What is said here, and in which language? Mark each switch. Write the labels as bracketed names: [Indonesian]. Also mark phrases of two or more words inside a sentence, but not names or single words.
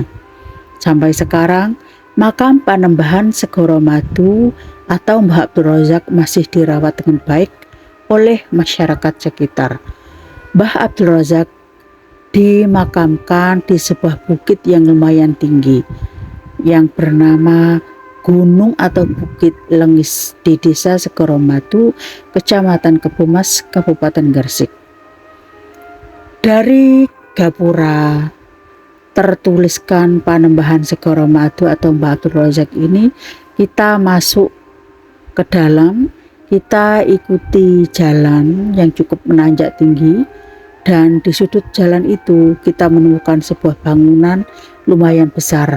[Indonesian] Sampai sekarang, makam Panembahan Segoro Madu atau Mbah Abdul Razak masih dirawat dengan baik oleh masyarakat sekitar. Mbah Abdul Razak dimakamkan di sebuah bukit yang lumayan tinggi yang bernama Gunung atau Bukit Lengis di Desa Segoro Madu, Kecamatan Kebumas, Kabupaten Gresik. Dari gapura tertuliskan Panembahan Segoro Madu atau Mbah Abdul Razak ini, kita masuk ke dalam, kita ikuti jalan yang cukup menanjak tinggi, dan di sudut jalan itu kita menemukan sebuah bangunan lumayan besar.